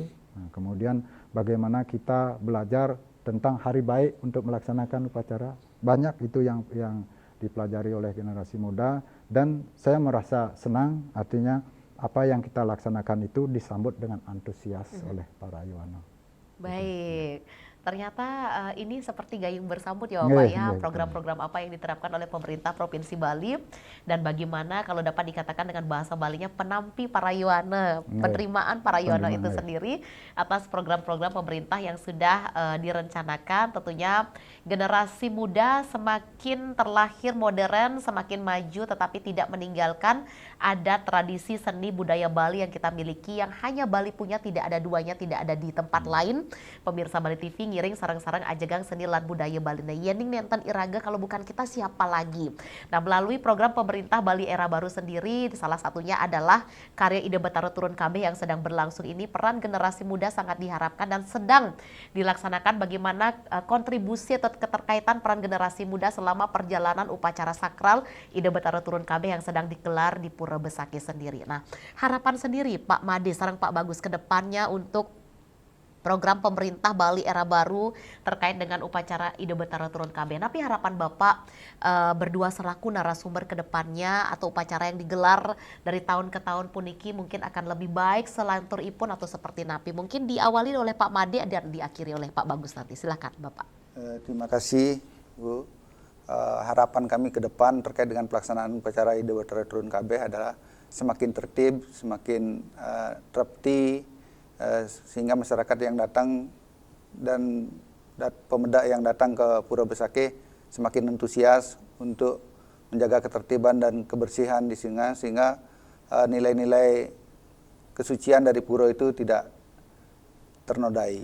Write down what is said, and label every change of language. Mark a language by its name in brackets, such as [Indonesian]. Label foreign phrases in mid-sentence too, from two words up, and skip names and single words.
[Indonesian] Nah, kemudian bagaimana kita belajar tentang hari baik untuk melaksanakan upacara. Banyak itu yang dipelajari oleh generasi muda, dan saya merasa senang artinya apa yang kita laksanakan itu disambut dengan antusias oleh para Yuana. Baik, Ternyata ini seperti gayung bersambut ya Nggih, Bapak ya, nggih, program-program apa yang diterapkan oleh pemerintah Provinsi Bali dan bagaimana kalau dapat dikatakan dengan bahasa Balinya [Balinese] penampi parayuana, [Indonesian] Nggih. penerimaan parayuana itu Penerimaan, nggih. sendiri atas program-program pemerintah yang sudah direncanakan. Tentunya generasi muda semakin terlahir modern, semakin maju tetapi tidak meninggalkan adat tradisi seni budaya Bali yang kita miliki yang hanya Bali punya, tidak ada duanya, tidak ada di tempat lain. [Balinese] Pemirsa Bali TV ngiring sarang-sarang ajegang seni lan budaya Bali na yening nenten iraga [Indonesian] kalau bukan kita siapa lagi. Nah, melalui program pemerintah Bali Era Baru sendiri, salah satunya adalah karya Ide Betara Turun Kabeh yang sedang berlangsung ini, peran generasi muda sangat diharapkan dan sedang dilaksanakan bagaimana kontribusi atau keterkaitan peran generasi muda selama perjalanan upacara sakral Ide Betara Turun Kabeh yang sedang digelar di Pura Besaki sendiri. Nah, harapan sendiri Pak Made sareng Pak Bagus ke depannya untuk program pemerintah Bali Era Baru terkait dengan upacara Ide Betara Turun Kabeh. Tapi harapan Bapak berdua selaku narasumber ke depannya atau upacara yang digelar dari tahun ke tahun puniki mungkin akan lebih baik [Balinese] selantur ipun [Indonesian] atau seperti napi. Mungkin diawali oleh Pak Made dan diakhiri oleh Pak Bagus nanti. Silakan Bapak. Terima kasih Bu. Harapan kami ke depan terkait dengan pelaksanaan upacara Ide Betara Turun Kabeh adalah semakin tertib, semakin tertib, sehingga masyarakat yang datang dan pemuda yang datang ke Pura Besaki semakin antusias untuk menjaga ketertiban dan kebersihan di sini, sehingga nilai-nilai kesucian dari pura itu tidak ternodai.